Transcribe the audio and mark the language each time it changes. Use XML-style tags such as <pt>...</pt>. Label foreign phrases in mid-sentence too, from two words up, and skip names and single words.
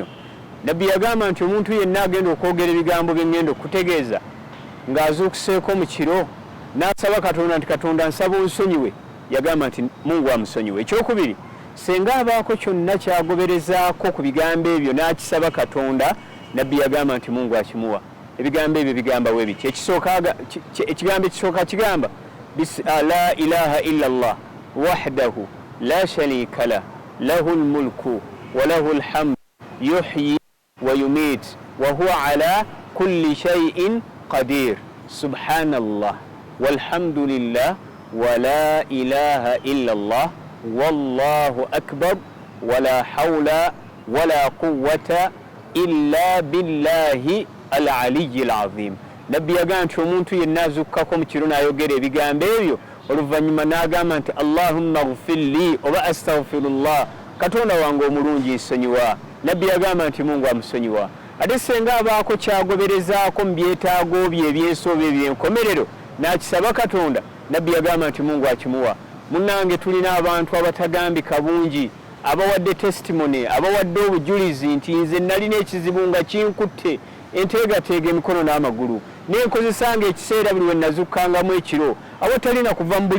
<lg>Nabbi yagamba nti omuntu yenna agenda okwogera ebigambo bye ngenda okutegeeza ng'azuukuseeko mu kiro n'asaba Katonda nti Katonda nsaba onsonyiwe, yagamba nti Mungu amusonyiwe. Ekyokubiri, senga abaako kyonna kyagoberezaako ku bigambo ebyo n'akisaba Katonda, Nabbi yagamba nti Mungu akimuwa. Ebigambo ebyo bigamba we biki? Ekigambo ekisooka kigamba</lg> <ar>لا إله إلا الله وحده لا شريك له له الملك وله الحمد يحيي ويميت وهو على كل شيء قدير. سبحان الله والحمد لله ولا إله إلا الله والله أكبر ولا حول ولا قوة إلا بالله العلي العظيم</ar> <lg>nabbi yagamba nti omuntu yenna azukkako mu kiro n'ayogera ebigambo ebyo oluvannyuma n'agamba nti</lg> <ar>اللهم اغفر لي</ar> <lg>oba astaghfirullah katonda wange omulungi nsonyiwa nabbi yagamba nti mungu amusonyiwa ate senga abaako kyagoberezaako mu byetaago bye ebyensooba ebyenkomerero n'akisaba katonda nabbi yagamba nti mungu akimuwa munnange tulina abantu abatagambika bungi abawadde testimony abawadde obujulizi nti nze nalina ekizibu nga kinkutte enteegateega emikono n'amagulu nenkozesanga ekiseera buli we nazukkangamu ekiro awatalina kuva mu</lg>